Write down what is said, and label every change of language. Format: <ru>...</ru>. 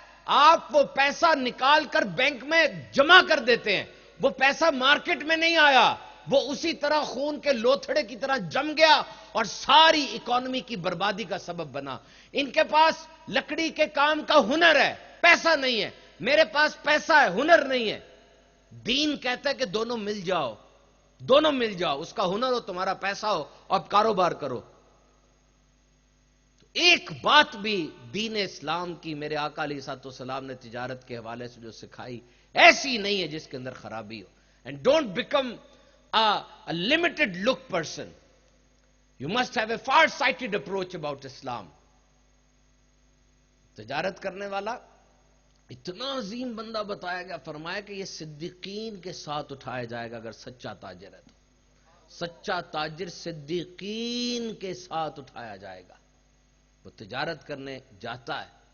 <ur>آپ وہ پیسہ نکال کر بینک میں جمع کر دیتے ہیں، وہ پیسہ مارکیٹ میں نہیں آیا، وہ اسی طرح خون کے لوتھڑے کی طرح جم گیا اور ساری اکانومی کی بربادی کا سبب بنا۔ ان کے پاس لکڑی کے کام کا ہنر ہے، پیسہ نہیں ہے، میرے پاس پیسہ ہے، ہنر نہیں ہے۔ دین کہتا ہے کہ دونوں مل جاؤ، دونوں مل جاؤ، اس کا ہنر ہو، تمہارا پیسہ ہو، اور کاروبار کرو۔ ایک بات بھی دین اسلام کی میرے آقا علیہ الصلوۃ والسلام نے تجارت کے حوالے سے جو سکھائی ایسی نہیں ہے جس کے اندر خرابی ہو۔</ur> <en>And don't become a limited look person. You must have a far-sighted approach about Islam.</en> <ur>تجارت کرنے والا اتنا عظیم بندہ بتایا گیا، فرمایا کہ یہ صدیقین کے ساتھ اٹھایا جائے گا اگر سچا تاجر ہے تو۔ سچا تاجر صدیقین کے ساتھ اٹھایا جائے گا۔ وہ تجارت کرنے جاتا ہے،</ur>